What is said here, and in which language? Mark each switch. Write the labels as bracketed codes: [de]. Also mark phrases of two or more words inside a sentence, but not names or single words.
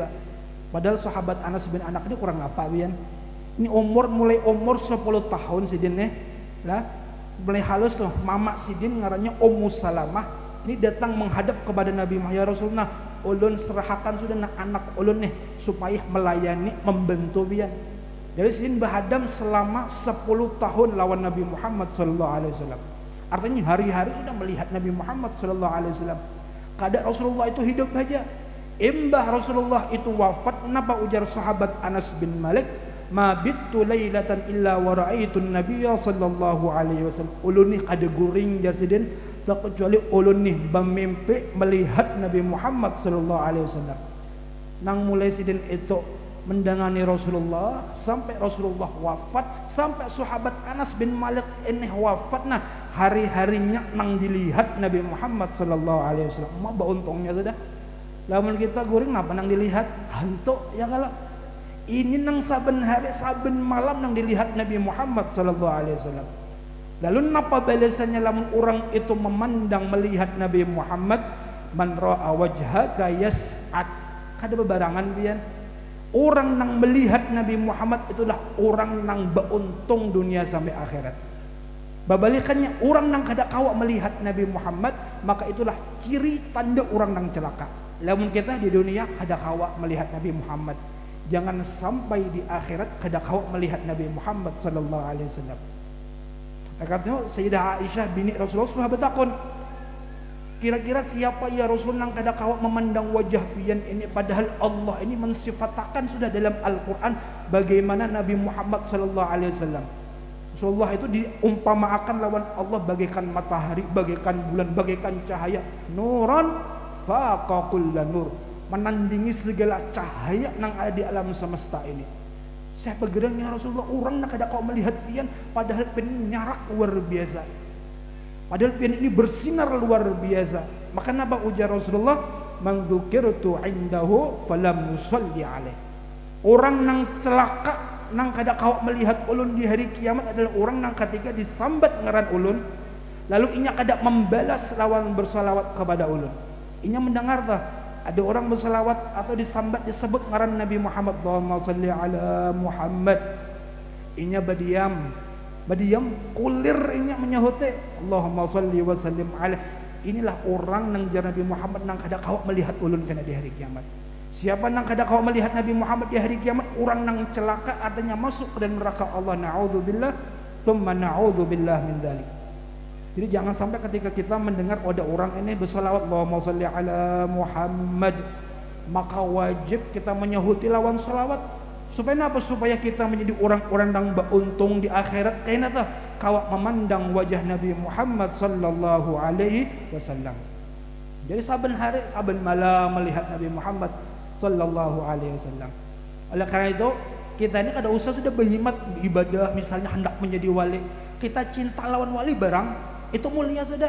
[bjn] Padahal sahabat Anas bin Anak ini kurang apa bian? Ini mulai umur 10 tahun sidin lah. Mulai halus tuh mama sidin ngarannya Ummu Salamah. Ini datang menghadap kepada Nabi Muhammad, [ar] يا رسول الله, [bjn] ulun serahkan sudah anak ulun nih supaya melayani membantu bian. Jadi sidin berhadam selama 10 tahun lawan Nabi Muhammad [ar] صلى الله عليه وسلم. [bjn] Artinya hari-hari sudah melihat Nabi Muhammad [ar] صلى الله عليه وسلم. [bjn] Kadang Rasulullah itu hidup saja. Imbah Rasulullah itu wafat, kenapa ujar sahabat Anas bin Malik, [ar] ما بت ليلة إلا و رأيت النبي صلى الله عليه وسلم. [bjn] Ulun ni kada guring jar sidin tak kecuali ulun ni bermimpi melihat Nabi Muhammad [ar] صلى الله عليه وسلم. [bjn] Nang mulai sidin itu mendangani Rasulullah sampai Rasulullah wafat, sampai sahabat Anas bin Malik ini wafat, nah hari-harinya nang dilihat Nabi Muhammad [ar] صلى الله عليه وسلم. [bjn] Mak untungnya sudah. Lamun kita guring napa nang dilihat hantu ya kalau ini nang saben hari saben malam nang dilihat Nabi Muhammad [ar] صلى الله عليه وسلم. [bjn] Lalu napa balasannya lamun orang itu memandang melihat Nabi Muhammad, [ar] من رأى وجهك يسعد. [bjn] Kada bebarangan pian. Orang nang melihat Nabi Muhammad itulah orang nang beruntung dunia sampai akhirat. Babalikannya orang nang kada kawa melihat Nabi Muhammad, maka itulah ciri tanda orang nang celaka. Lamun kita di dunia kada kawa melihat Nabi Muhammad, jangan sampai di akhirat kada kawa melihat Nabi Muhammad [ar] صلى الله عليه وسلم. [bjn] Katanya Sayyidah Aisyah bini Rasulullah sahabat takun, kira-kira siapa ya Rasul nang kada kawa memandang wajah pian ini, padahal Allah ini mensifatakan sudah dalam Al-Qur'an bagaimana Nabi Muhammad [ar] صلى الله عليه وسلم. [bjn] Rasulullah itu diumpamakan lawan Allah bagaikan matahari, bagaikan bulan, bagaikan cahaya, [ar] نورا فاق كل نور, [bjn] menandingi segala cahaya nang ada di alam semesta ini. Saya bergerangnya Rasulullah, orang nak kada kau melihat pian, padahal pian ini nyarak luar biasa, padahal pian ini bersinar luar biasa. Maka napa ujar Rasulullah, [ar] من ذكرت عنده فلم يصل عليه. [bjn] Orang nang celaka nang kada kau melihat ulun di hari kiamat adalah orang nang ketika disambat ngaran ulun, lalu inya kada membalas lawan bersalawat kepada ulun. Inya mendengar dah ada orang bersalawat atau disambat disebut ngaran Nabi Muhammad, [ar] اللهم صل على محمد, [bjn] inya badiam kulir inya menyahuti [ar] اللهم صل وسلم على. [bjn] Inilah orang nang jar Nabi Muhammad nang kada kawa melihat ulun kena di hari kiamat. Siapa nang kada kawa melihat Nabi Muhammad di hari kiamat, orang nang celaka, artinya masuk ke dalam neraka Allah. [ar] نعوذ بالله ثم نعوذ بالله من ذلك. [bjn] Jadi jangan sampai ketika kita mendengar ada orang ini bersalawat [ar] اللهم صل على محمد, [bjn] maka wajib kita menyahuti lawan salawat. Supaya apa? Supaya kita menjadi orang-orang yang beruntung di akhirat. Karena kawa memandang wajah Nabi Muhammad [ar] صلى الله عليه وسلم. [bjn] Jadi saben hari, saben malam melihat Nabi Muhammad [ar] صلى الله عليه وسلم. [bjn] Oleh karena itu, kita ini kada usah sudah berhimat ibadah, misalnya hendak menjadi wali. Kita cinta lawan wali barang itu mulia sudah.